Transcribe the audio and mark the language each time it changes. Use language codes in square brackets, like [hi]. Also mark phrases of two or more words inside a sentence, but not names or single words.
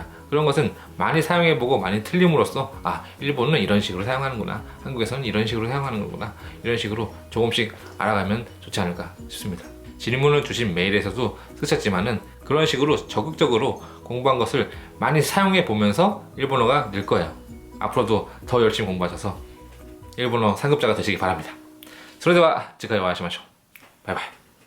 [ko] 그런 것은 많이 사용해보고 많이 틀림으로써 일본은 이런 식으로 사용하는구나 한국에서는 이런 식으로 사용하는 거구나 이런 식으로 조금씩 알아가면 좋지 않을까 싶습니다. 질문을 주신 메일에서도 쓰셨지만은 그런 식으로 적극적으로 공부한 것을 많이 사용해 보면서 일본어가 늘 거예요. 앞으로도 더 열심히 공부하셔서 일본어 상급자가 되시기 바랍니다. [ja] それでは次回お会いしましょう。バイバイ。